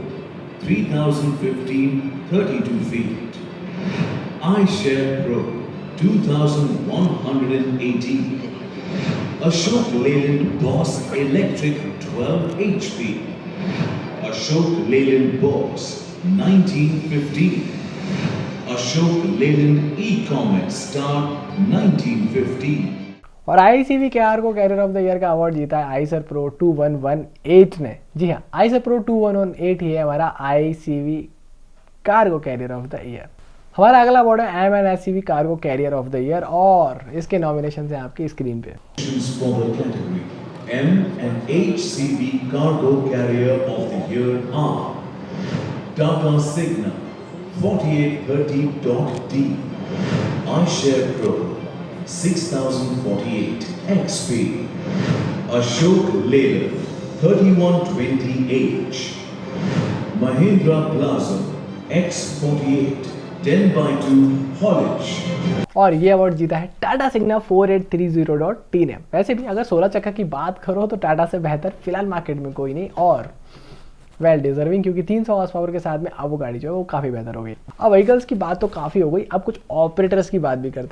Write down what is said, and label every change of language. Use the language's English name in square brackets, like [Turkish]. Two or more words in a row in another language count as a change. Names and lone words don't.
[English] 3015 32 feet, iShare Pro 2118, Ashok Leyland Boss Electric 12 HP, Ashok Leyland Boss 1915, Ashok Leyland E-Comet Star 1915। [Hindi] और [English] ICV Cargo Carrier of the Year [Hindi] का अवार्ड जीता है आइसर प्रो 2118 ने। जी हाँ, आइसर प्रो 2118 ही है हमारा [English] ICV Cargo Carrier of the Year. [Hindi] हमारा अगला अवार्ड है MNSCV [English] Cargo Carrier of the Year, [Hindi] और इसके नॉमिनेशन है आपकी स्क्रीन पे। [English] For the category M&HCV Cargo Carrier of the Year are Tata Signa 4830.D, iShare Pro 6048 XP, Ashok Leyland 3120H, Mahindra Plaza X48 10x2 haulage। [Hindi] और ये अवार्ड जीता है टाटा सिग्ना 4830.T ने। वैसे भी अगर 16 चक्का की बात करो तो टाटा से बेहतर फिलहाल मार्केट में कोई नहीं, और [English] well deserving, [Hindi] क्योंकि 300 [English] horse power [Hindi] के साथ में अब वो गाड़ी जो है वो काफ़ी बेहतर हो गई। अब व्हीकल्स की बात तो काफ़ी हो गई, अब कुछ ऑपरेटर्स की बात भी करते हैं।